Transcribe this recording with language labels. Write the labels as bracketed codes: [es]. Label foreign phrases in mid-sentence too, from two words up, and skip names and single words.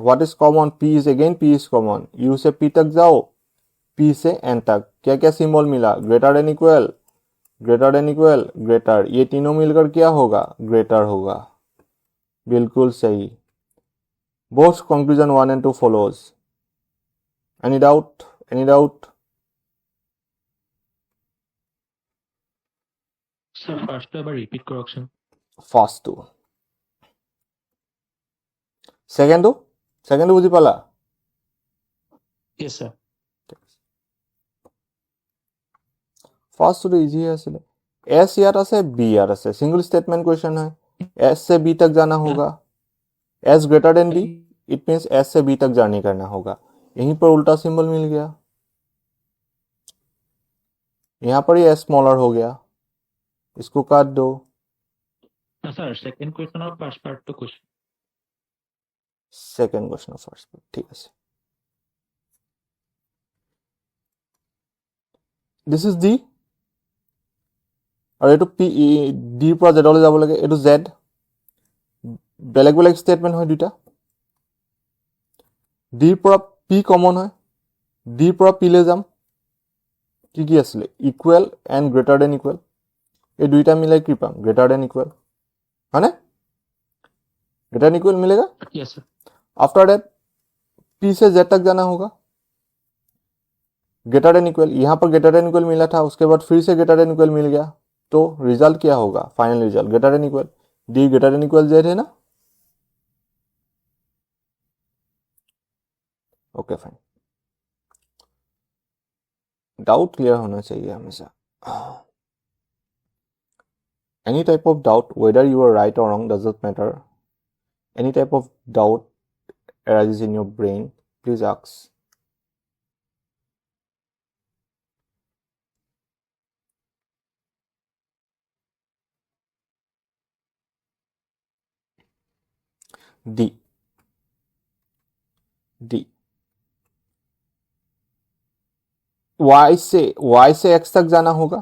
[en] What is common? P is again, P is common. यू [hi] से पी तक जाओ, पी से एन तक। क्या क्या सिंबल मिला? [en] Greater than equal, greater than equal, greater. [hi] ये तीनों मिलकर क्या होगा? ग्रेटर होगा। बिल्कुल सही। [en] both conclusion 1 and 2 follows. Any doubt? Any doubt? Sir, first ever repeat correction. First two. Second two? Second two [as] বুঝি পালা? Yes, sir. [en] First two easy [as] আছিলে। S ইয়াত আছে, B ইয়াত আছে। [en] single statement question [hi] है। S से B तक जाना होगा। [en] S greater than B, it means [hi] S से B तक जर्नी करना होगा। यहीं पर उल्टा सिंबल मिल गया। यहां पर ये S स्मॉलर हो गया। इसको काट दो। सर [en] second question [hi] और [en] first part [hi] तो कुछ [en] second question first part, [as] ঠিক আছে। [en] this is D [as] আৰু এইটো পি, ডিৰ পৰা জেডলৈ যাব লাগে। এইটো জেড। বেলেগ বেলেগ ষ্টেটমেণ্ট হয় দুটা। ডিৰ পৰা পি কমন হয়। ডিৰ পৰা পিলৈ যাম। কি কি আছিলে? [en] equal and greater than equal. [as] এই দুইটা মিলাই কি পাম? [en] greater than equal, [as] হয়নে? [en] greater than equal [hi] मिलेगा। [en] yes sir. after that [hi] पी से जेड तक जाना होगा। [en] greater than equal, [hi] यहां पर [en] greater than equal [hi] मिला था, उसके बाद फिर से [en] greater than equal [hi] मिल गया, तो रिजल्ट क्या होगा? [en] Final result greater than equal. D greater than equal Z [hi] है ना? [en] OK fine. doubt clear [hi] होना चाहिए हमेशा। [en] Any type of doubt, whether you are right or wrong, doesn't matter. Any type of doubt arises in your brain, please ask. D. [hi] D. Y से X तक जाना होगा।